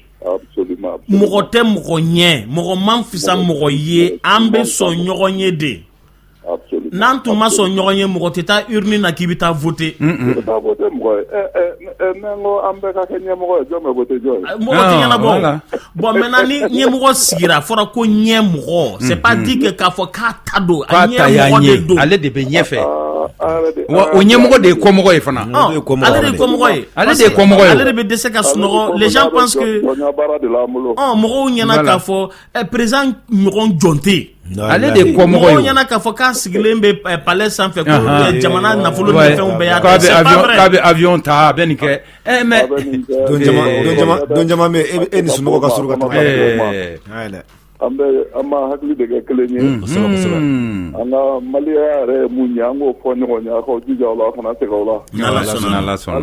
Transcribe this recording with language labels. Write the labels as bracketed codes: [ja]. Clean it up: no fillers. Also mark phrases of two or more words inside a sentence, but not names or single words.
[bm] Mɔgɔ tɛ mɔgɔ ɲɛ, mɔgɔ man fisa mɔgɔ ye, an bɛ sɔn ɲɔgɔn ye de. N'an tun ma sɔn ɲɔgɔn ye mɔgɔ tɛ taa urne na k'i bɛ taa voter. Mɔgɔ tɛ ɲɛmɔgɔ ye jɔn bɛ voter jɔn ye. Mɔgɔ tɛ ɲɛnabɔ. [fr] Bon maintenant [bm] ni ɲɛmɔgɔ sigira fɔra ko ɲɛmɔgɔ, [fr] c'est pas dit que [bm] k'a fɔ k'a ta don, a ɲɛmɔgɔ de don. Ale de bɛ ɲɛfɛ. O ɲɛmɔgɔ de ye kɔmɔgɔ ye fana. Ale de ye kɔmɔgɔ ye. Ale de ye kɔmɔgɔ ye. Ale de bɛ dɛsɛ ka sunɔgɔ. [fr] Les gens pensent que [bm] mɔgɔw ɲɛna k'a fɔ président ɲɔgɔn jɔn tɛ yen. Ale de ye kɔmɔgɔ ye. Mɔgɔw ɲɛna k'a fɔ k'a sigilen bɛ palais sanfɛ ko jamana nafolo ni fɛnw bɛɛ y'a kɛ. [fr] C'est pas vrai. [bm] K'a bɛ avion ta a bɛ nin kɛ. Mais don jama bɛ e ni sunɔgɔ ka surun ka tɛmɛ. An ma hakili de kɛ kelen ye. An ka Maliya yɛrɛ ye mun ye an k'o fɔ ɲɔgɔn ye a k'aw jija o la a kana segin o la. N'Ala sɔnna.